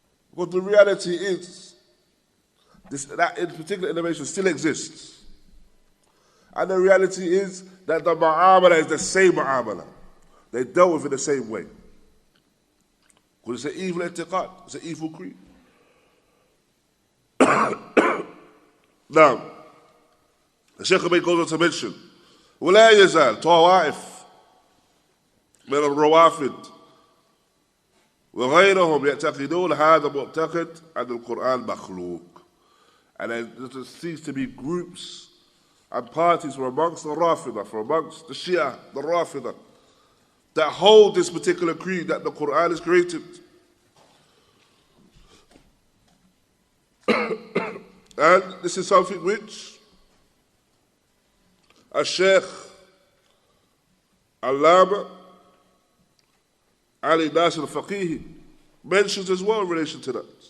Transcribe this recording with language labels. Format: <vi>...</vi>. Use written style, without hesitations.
<en>Because the reality is, that in particular innovation still exists. And the reality is that the mu'amala is the same mu'amala. They dealt with it the same way. Because it's an evil i'tiqad, it's an evil creed. Now, the Shaykh goes on to mention,</en> <ar>ولا يزال طوائف من الروافد وغيرهم يعتقدون هذا معتقد أن القرآن مخلوق.</ar> <en>And there seems to be groups and parties from amongst the Rafidah, from amongst the Shia, the Rafidah, that hold this particular creed that the Qur'an is created. And this is something which Sheikh Allāma Ali Nasir al-Faqihi mentions as well in relation to that.</en>